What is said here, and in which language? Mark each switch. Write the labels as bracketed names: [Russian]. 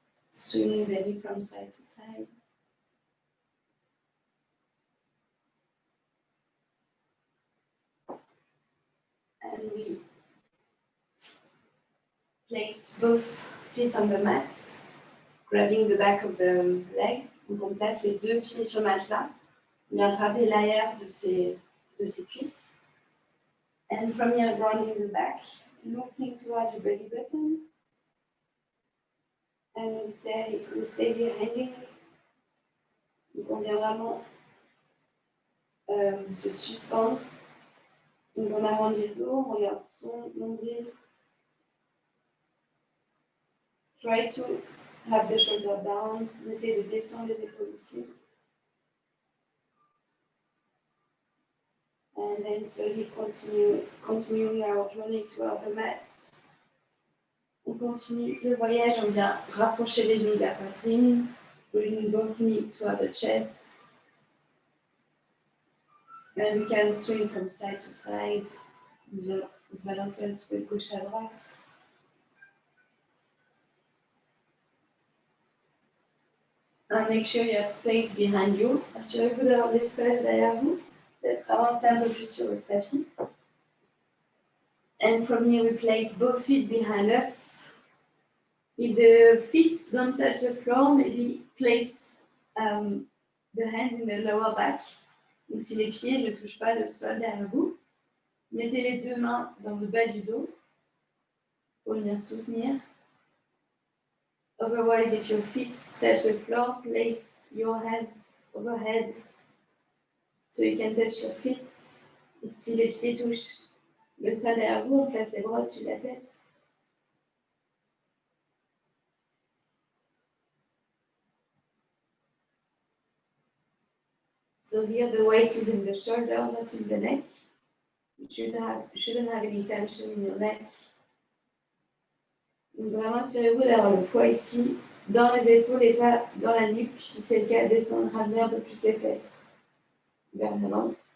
[English] Swinging the knee from side to side. And we place both feet on the mat, grabbing the back of the leg. [French] Donc on place les deux pieds sur le matelas. On vient attraper l'arrière de ses cuisses. [English] And from here, grounding the back, looking toward your belly button. And we stay here hanging. [French] Donc on vient vraiment se suspendre. Donc on arrondit le dos, on regarde son nombril. [English] Try to have the shoulder down. [French] On essaie de descendre les épaules ici. [English] And then slowly continuing our journey toward the mats. [French] On continue le voyage, on vient rapprocher les genoux de la poitrine, [English] bring both knees toward the chest. And we can swing from side to side. [French] On vient se balancer un petit peu de gauche à droite. [English] And make sure you have space behind you. [French] Assurez-vous d'avoir de l'espace derrière vous. Peut-être avancer un peu plus sur le tapis. [English] And from here we place both feet behind us. If the feet don't touch the floor, maybe place the hand in the lower back. [French] Donc si les pieds ne touchent pas le sol derrière vous, mettez les deux mains dans le bas du dos pour venir soutenir. [English] Otherwise, if your feet touch the floor, place your hands overhead So you can touch your feet. [French] Et si les pieds touchent le sol derrière vous, on place les bras au-dessus de la tête. [English] So here the weight is in the shoulder, not in the neck. You shouldn't have any tension in your neck. [French] Donc vraiment assurez-vous d'avoir le poids ici, dans les épaules et pas dans la nuque. Si c'est le cas, descendre, ramener un peu plus les fesses vers l'avant.